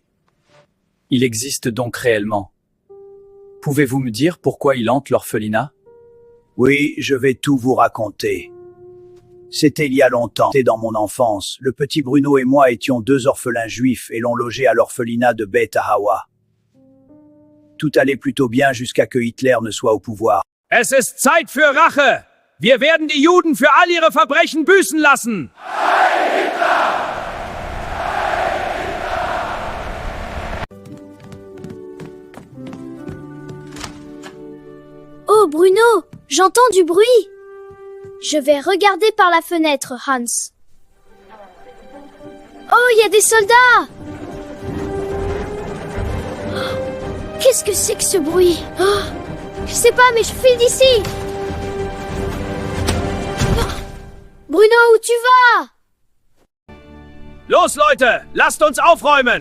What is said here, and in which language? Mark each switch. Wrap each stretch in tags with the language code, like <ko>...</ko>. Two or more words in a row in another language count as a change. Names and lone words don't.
<fr>Il existe donc réellement. Pouvez-vous me dire pourquoi il hante l'orphelinat? Oui, je vais tout vous raconter. C'était il y a longtemps, c'était dans mon enfance. Le petit Bruno et moi étions 2 orphelins juifs et l'on logeait à l'orphelinat de Beit Ahawa. Tout allait plutôt bien jusqu'à que Hitler ne soit au pouvoir.</fr> <de>Es ist Zeit für Rache. Wir werden die Juden für all ihre Verbrechen büßen lassen.</de> <fr>Oh, Bruno, j'entends du bruit. Je vais regarder par la fenêtre, Hans. Oh, il y a des soldats. Oh, qu'est-ce que c'est que ce bruit? Oh, je sais pas, mais je file d'ici. Oh, Bruno, où tu vas?</fr> <de>Los, Leute, lasst uns aufräumen.</de>